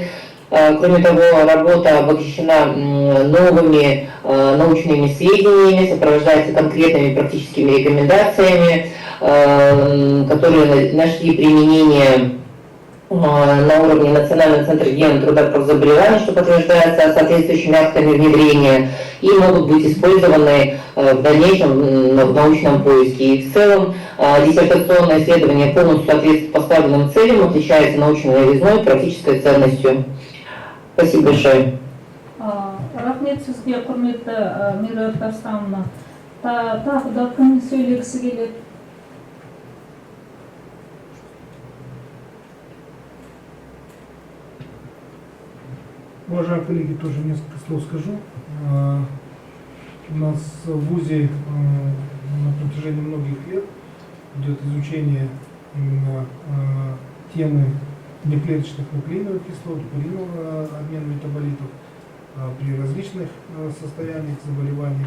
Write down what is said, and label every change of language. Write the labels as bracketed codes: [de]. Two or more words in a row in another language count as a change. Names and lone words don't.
[ru] Кроме того, работа обогащена новыми научными сведениями, сопровождается конкретными практическими рекомендациями, которые нашли применение на уровне Национального центра гигиены труда и заболеваний, что подтверждается соответствующими актами внедрения, и могут быть использованы в дальнейшем в научном поиске. И в целом диссертационное исследование полностью соответствует поставленным целям, отличается научной новизной и практической ценностью. Спасибо большое. [kk] Рахмет сізге, құрметті Меруерт Асхановна. Тағы да кім сөйлегісі келеді? [ru] Уважаемые коллеги, тоже несколько слов скажу. У нас в ВУЗе на протяжении многих лет идет изучение именно темы неклеточных нуклеиновых кислот, пуринового обмена метаболитов при различных состояниях, заболеваниях.